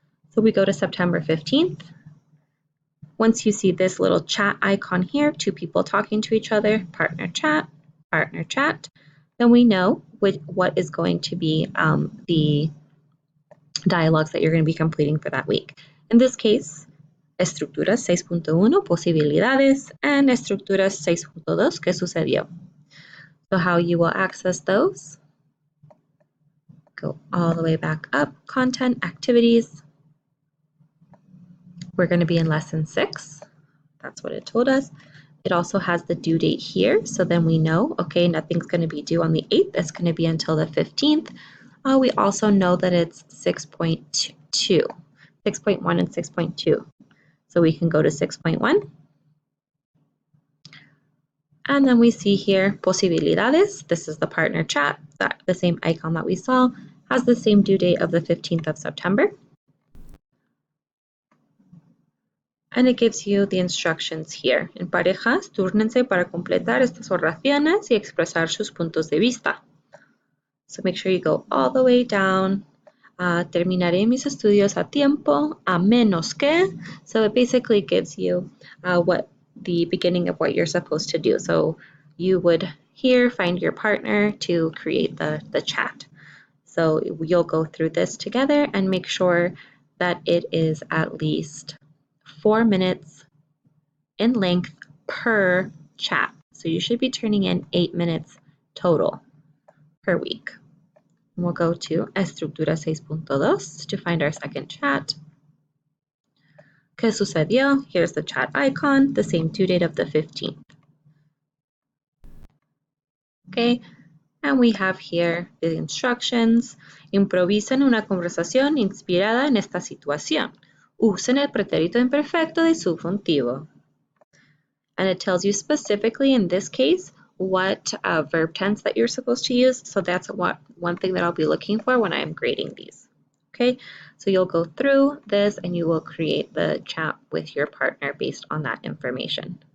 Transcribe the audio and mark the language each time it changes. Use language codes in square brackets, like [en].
[en] So we go to September 15th. Once you see this little chat icon here, 2 people talking to each other, partner chat, then we know what is going to be the dialogues that you're going to be completing for that week. In this case, estructuras 6.1, posibilidades, and estructuras 6.2, ¿qué sucedió? So how you will access those, go all the way back up, content, activities. We're going to be in lesson 6. That's what it told us. It also has the due date here, so then we know, okay, nothing's going to be due on the 8th. It's going to be until the 15th. We also know that it's 6.1 and 6.2. So we can go to 6.1. And then we see here posibilidades. This is the partner chat. The same icon that we saw has the same due date of the 15th of September. And it gives you the instructions here. [es] En parejas, túrnense para completar estas oraciones y expresar sus puntos de vista. [en] So make sure you go all the way down. [es] Terminaré mis estudios a tiempo, a menos que. [en] So it basically gives you what the beginning of what you're supposed to do. So you would here find your partner to create the chat. So you'll go through this together and make sure that it is at least 4 minutes in length per chat. So you should be turning in 8 minutes total per week. We'll go to Estructura 6.2 to find our second chat. ¿Qué sucedió? Here's the chat icon, the same due date of the 15th. Okay, and we have here the instructions. [es] Improvisen una conversación inspirada en esta situación. Usen el pretérito imperfecto de subjuntivo. [en] And it tells you specifically in this case what verb tense that you're supposed to use. So that's one thing that I'll be looking for when I'm grading these. Okay, so you'll go through this and you will create the chat with your partner based on that information.